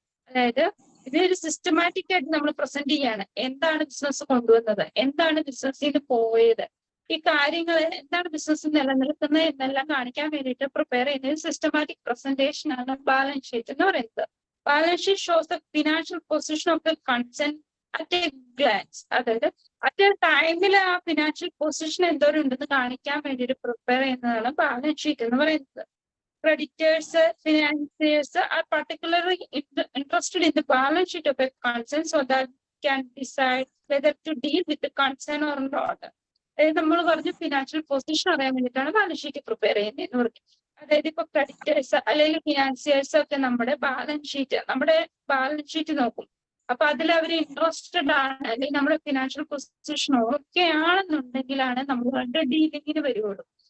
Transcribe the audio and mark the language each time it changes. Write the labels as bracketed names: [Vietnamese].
[Malayalam] അതായത് ഇതൊരു സിസ്റ്റമാറ്റിക് ആയിട്ട് നമ്മൾ പ്രസന്റ് ചെയ്യാണ്. എന്താണ് ബിസിനസ് കൊണ്ടുവന്നത്, എന്താണ് ബിസിനസ്സിന് പോയത്, ഈ കാര്യങ്ങൾ എന്താണ് ബിസിനസ് നിലനിൽക്കുന്നത് എന്നെല്ലാം കാണിക്കാൻ വേണ്ടിയിട്ട് പ്രിപ്പയർ ചെയ്യുന്ന സിസ്റ്റമാറ്റിക് പ്രസന്റേഷൻ ആണ് ബാലൻസ് ഷീറ്റ് എന്ന് പറയുന്നത്. [English] Balance sheet shows the financial position of the concern at a glance. [Malayalam] അതായത് അറ്റ് എ ടൈമിൽ ആ ഫിനാൻഷ്യൽ പൊസിഷൻ എന്തോരം ഉണ്ടെന്ന് കാണിക്കാൻ വേണ്ടിയിട്ട് പ്രിപ്പയർ ചെയ്യുന്നതാണ് ബാലൻസ് ഷീറ്റ് എന്ന് പറയുന്നത്. [English] Creditors, financiers are particularly interested in the balance sheet of a concern so that can decide whether to deal with the concern or not. [Malayalam] അതായത് നമ്മൾ പറഞ്ഞ ഫിനാൻഷ്യൽ പൊസിഷൻ അറിയാൻ വേണ്ടിയിട്ടാണ് ബാലൻസ് ഷീറ്റ് പ്രിപ്പയർ ചെയ്യുന്നത് പറഞ്ഞു. അതായത് ഇപ്പൊ ക്രെഡിറ്റേഴ്സ് അല്ലെങ്കിൽ ഫിനാൻസിയേഴ്സ് ഒക്കെ നമ്മുടെ ബാലൻസ് ഷീറ്റ് നോക്കും. അപ്പൊ അതിൽ അവർ ഇൻട്രസ്റ്റഡ് ആണ്, അല്ലെങ്കിൽ നമ്മുടെ ഫിനാൻഷ്യൽ പൊസിഷൻ ഓക്കെ ആണെന്നുണ്ടെങ്കിലാണ് നമ്മൾ ഡീലിങ്ങിന് വരുള്ളൂ.